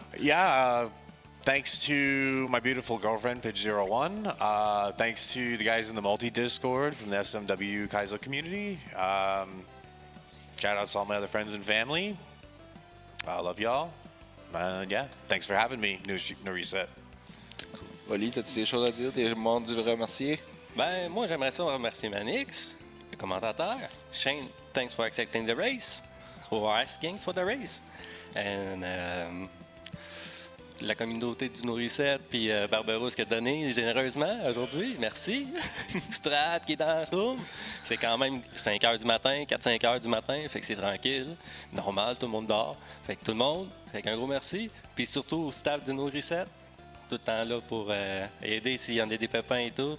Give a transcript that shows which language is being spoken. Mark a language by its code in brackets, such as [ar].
[en] Yeah, thanks to my beautiful girlfriend, Pidge01. Thanks to the guys in the multi-Discord from the SMW Kaizo community. Shout out to all my other friends and family. I love y'all. Yeah, thanks for having me, NoReset. [fr] Oli, as-tu des choses à dire? Des mots de remercier? Ben, moi, j'aimerais ça remercier Manix, le commentateur. [en] Shane, thanks for accepting the race, or asking for the race. [fr] And la communauté du NoReset, puis Barberousse qui a donné généreusement aujourd'hui. Merci. Strat qui est dans la room. C'est quand même 5 h du matin, 4-5 h du matin, fait que c'est tranquille. Normal, tout le monde dort. Fait que tout le monde, fait qu'un gros merci. Puis surtout au staff du NoReset, tout le temps là pour aider s'il y en a des pépins et tout.